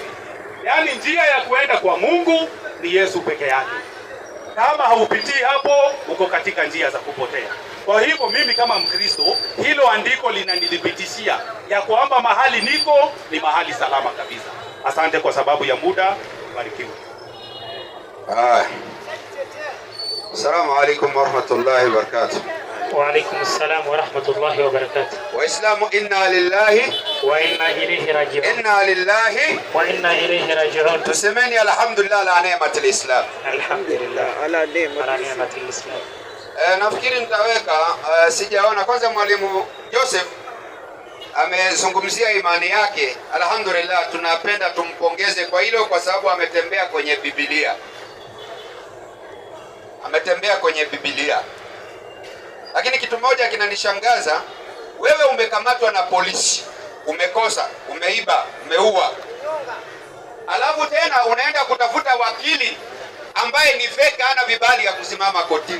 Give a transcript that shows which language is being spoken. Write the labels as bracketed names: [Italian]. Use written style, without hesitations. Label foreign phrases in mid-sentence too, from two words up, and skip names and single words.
[Swahili] Yaani njia ya kuenda kwa Mungu ni Yesu peke yake. Kama haupitii hapo, uko katika njia za kupotea. Kwa hivyo mimi kama Mkristo, hilo andiko linanidhibitishia ya kwamba mahali niko ni mahali salama kabisa. Asante kwa sababu ya muda. Barikiwe. [Arabic] السلام عليكم ورحمة الله وبركاته. وعليكم السلام ورحمة الله وبركاته. Waislamu, إنا لله وإنا إليه راجعون. إنا لله وإنا إليه راجعون. tusemeni الحمد لله على نعمة الإسلام. الحمد لله على نعمة الإسلام. [Swahili] Nafikiri nitaweka sijaona kwanza, mwalimu Joseph amezungumzia imani yake. Alhamdulillah, tunapenda tumpongeze kwa hilo, kwa sababu ametembea kwenye Biblia, Lakini kitu moja kinanishangaza, wewe umekamatwa na polisi, umekosa, umeiba, umeua, alafu tena unaenda kutafuta wakili ambaye ni fake, hana vibali ya kusimama kotini.